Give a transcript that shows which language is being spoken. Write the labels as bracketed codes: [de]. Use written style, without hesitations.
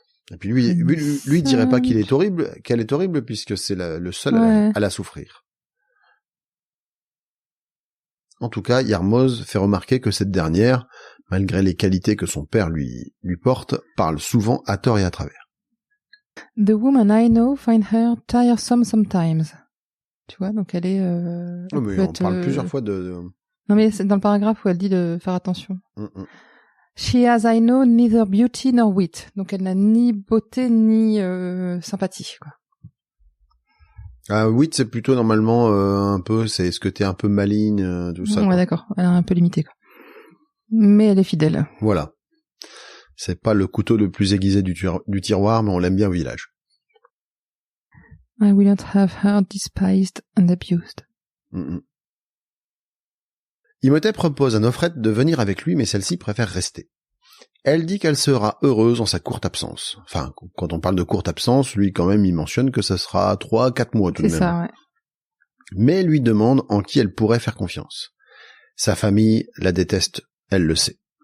[fr] Et puis lui dirait pas qu'elle est horrible, puisque c'est le seul à la souffrir. En tout cas, Yarmoz fait remarquer que cette dernière, malgré les qualités que son père lui porte, parle souvent à tort et à travers. [en] The woman I know find her tiresome sometimes. [fr] Tu vois, donc elle est... mais on parle plusieurs fois de... Non, mais c'est dans le paragraphe où elle dit de faire attention. [en] She has, I know, neither beauty nor wit. [fr] Donc elle n'a ni beauté ni sympathie, quoi. Ah, wit, c'est plutôt normalement un peu, c'est ce que t'es un peu maligne, tout ça. Ouais, d'accord. Elle est un peu limitée, quoi. Mais elle est fidèle. Voilà. C'est pas le couteau le plus aiguisé du tiroir, mais on l'aime bien au village. [en] I will not have her despised and abused. [fr] Imhotep propose à Nofret de venir avec lui, mais celle-ci préfère rester. Elle dit qu'elle sera heureuse en sa courte absence. Enfin, quand on parle de courte absence, lui quand même il mentionne que ça sera 3-4 mois tout de même. C'est ça, ouais. Mais lui demande en qui elle pourrait faire confiance. Sa famille la déteste, elle le sait.